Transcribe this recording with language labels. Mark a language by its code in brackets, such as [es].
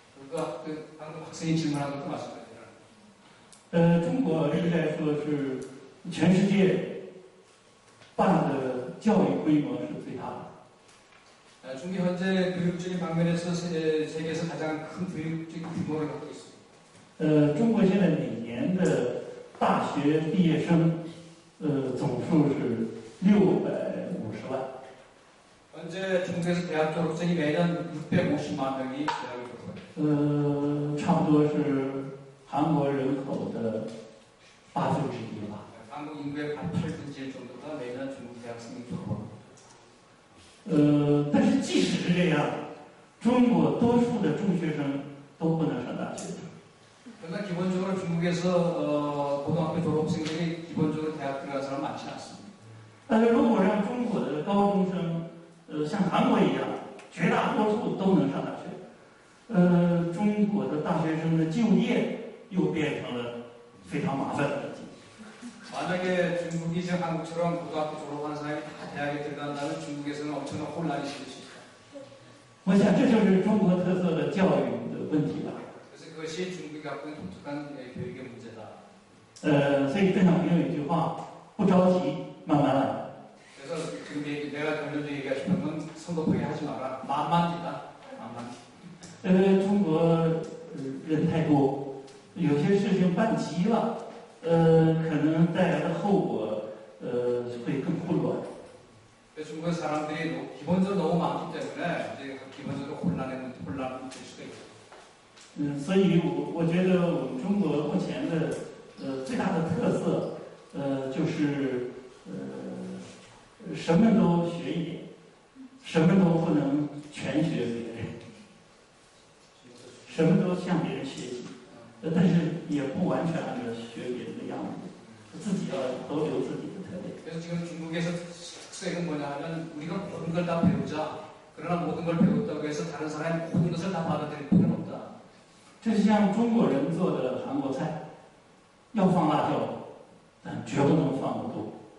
[ko] 그러니까 그 방금 학생이 질문한 것도 마찬가지예요. [zh] 中国应该说是全世界办的教育规模是最大的。 [ko] 중국이 현재 교육적인 방면에서 세계에서 가장 큰 교육적인 규모를 갖고 있습니다. [zh] 中国现在每年的大学毕业生总数是650万。 [ko] 현재 중국에서 대학 졸업생이 매년 650만 명이 대학을 졸업합니다. [zh] 差不多是韩国人口的1/8吧。 [ko] 한국 인구의 8분의 1 정도가 매년 중국 대학생이 졸업합니다. [zh] 但是即使是这样，中国多数的中学生都不能上大学。 [ko] 그러나 기본적으로 중국에서 고등학교 졸업생들이 기본적으로 대학 들어간 사람 많지 않습니다. [zh] 但是如果让中国的高中生，像韩国一样，绝大多数都能上大学，中国的大学生的就业又变成了非常麻烦的问题。 [ko] 만약에 중국이 지금 한국처럼 고등학교 졸업한 사람이 다 대학에 들어간다면 중국에서는 엄청난 혼란이 생길 수 있다. [zh] 我想这就是中国特色的教育的问題吧。 [ko] 그래서 그것이 중국이 갖고 있는 독특한 교육의 문제다. [zh] 所以邓小平有一句话：不着急，慢慢来。 [ko] 그래서 지금 내가 결론적으로 얘기하고 싶은 건 성급하게 하지 마라. 만만이다. 만만. [zh] 中国人太多，有些事情办急了，可能带来的后果会更混乱。 [ko] 그래서 중국 사람들이 기본적으로 너무 많기 때문에 이제 기본적으로 혼란이 될 수가 있죠. [zh] 所以我觉得我们中国目前的最大的特色，就是什么都学一点，什么都不能全学别人，什么都向别人学习，但是也不完全按照学别人的样子，自己要都有自己的特点。 [ko] 그래서 지금 중국에서 특색은 뭐냐 하면 우리가 모든 걸 다 배우자. 그러나 모든 걸 배웠다고 해서 다른 사람이 모든 것을 다 받아들일 필요는 없다. [zh] 这是像中国人做的韩国菜，要放辣椒，但绝不能放得多。